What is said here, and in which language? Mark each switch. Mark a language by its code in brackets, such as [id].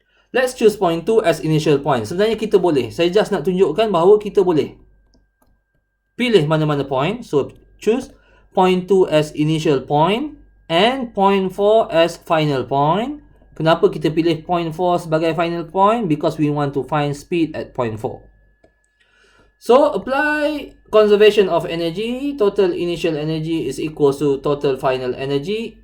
[en] Let's choose point 2 as initial point. [ms] Sebenarnya kita boleh. Saya just nak tunjukkan bahawa kita boleh pilih mana-mana point. [en] So, choose point 2 as initial point and point 4 as final point. [ms] Kenapa kita pilih point 4 sebagai final point? [en] Because we want to find speed at point 4. So apply conservation of energy. Total initial energy is equal to total final energy.